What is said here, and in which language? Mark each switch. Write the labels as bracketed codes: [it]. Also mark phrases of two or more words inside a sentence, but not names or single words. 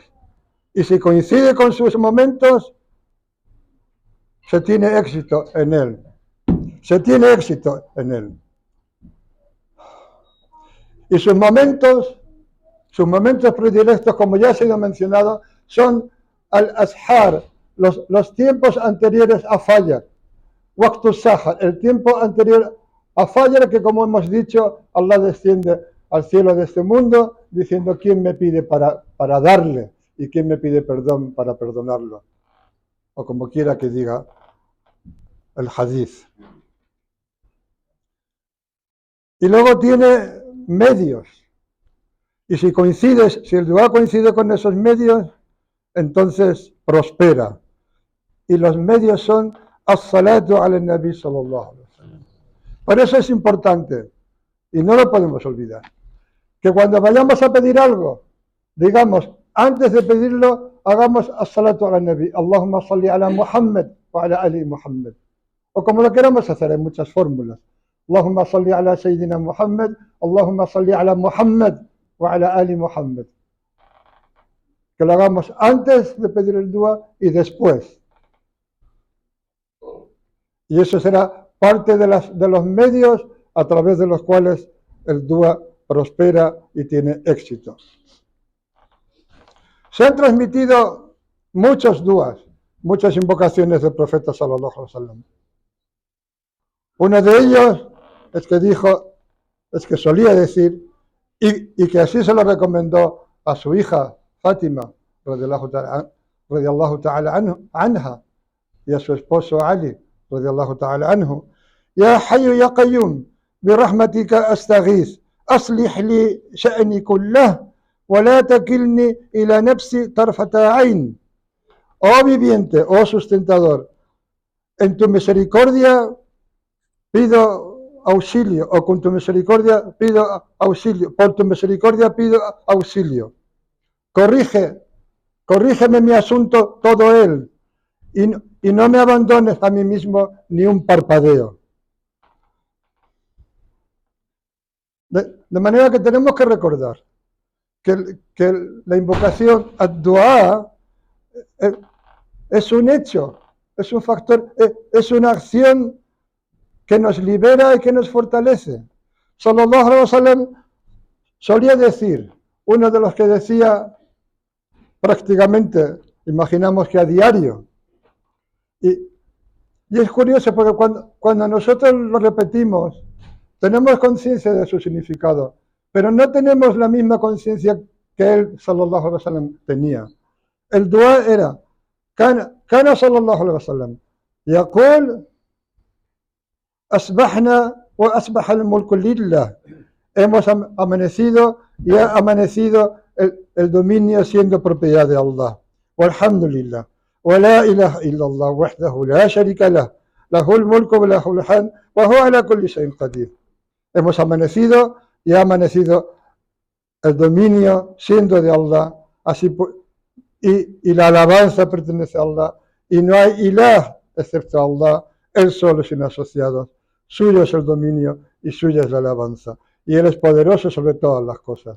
[es] Y si coincide con sus momentos, se tiene éxito en él. Se tiene éxito en él. Y sus momentos predilectos, como ya ha sido mencionado, son al-ashar, los tiempos anteriores a Fajr, [ar] وقت سحر, [es] el tiempo anterior a Fajr, que como hemos dicho, Allah desciende al cielo de este mundo diciendo quién me pide para darle y quién me pide perdón para perdonarlo, o como quiera que diga el hadith. Y luego tiene medios. Y si el dua coincide con esos medios, entonces prospera. Y los medios son [ar] الصلاة على النبي صلى الله عليه وسلم. [es] Por eso es importante, y no lo podemos olvidar, que cuando vayamos a pedir algo, digamos, antes de pedirlo, hagamos [ar] الصلاة على النبي، اللهم صل على محمد وعلى آل محمد. [es] O como lo queramos hacer, hay muchas fórmulas. [ar] اللهم صل على سيدنا محمد، اللهم صل على محمد وعلى آل محمد. [es] Que lo hagamos antes de pedir el dua y después. Y eso será parte de los medios a través de los cuales el dua prospera y tiene éxito. Se han transmitido muchos duas, muchas invocaciones del profeta [ar] صلى الله عليه وسلم. [es] Uno de ellos es que solía decir, y que así se lo recomendó a su hija Fátima, [ar] رضي الله تعالى عنها, [es] y a su esposo Ali, [ar] رضي الله تعالى عنه. يا حي يا قيوم، برحمتك أستغيث، أصلح لي شأني كله، ولا تكلني إلى نفسي طرفة عين. [es] Oh viviente, oh sustentador, en tu misericordia pido auxilio, o con tu misericordia pido auxilio, por tu misericordia pido auxilio. Corrígeme mi asunto todo él, y no me abandones a mí mismo ni un parpadeo. De manera que tenemos que recordar que la invocación ad-du'a es un hecho, es un factor, es una acción que nos libera y que nos fortalece. [ar] صلى الله عليه وسلم [es] solía decir, uno de los que decía prácticamente, imaginamos que a diario, y es curioso porque cuando nosotros lo repetimos, tenemos conciencia de su significado, pero no tenemos la misma conciencia que él, [ar] صلى الله عليه وسلم, [es] tenía. El dua era, [ar] كان صلى الله عليه وسلم, يقول، أصبحنا وأصبح الملك لله. [es] Hemos amanecido y ha amanecido el dominio siendo propiedad de Allah. [ar] والحمد لله. ولا إله إلا الله وحده لا شريك له. له الملك وله الحمد وهو على كل شيء قدير. [es] Hemos amanecido y ha amanecido el dominio siendo de Allah. Así y la alabanza pertenece a Allah. Y no hay ilah excepto Allah. Él solo sin asociados. Suyo es el dominio y suya es la alabanza. Y Él es poderoso sobre todas las cosas.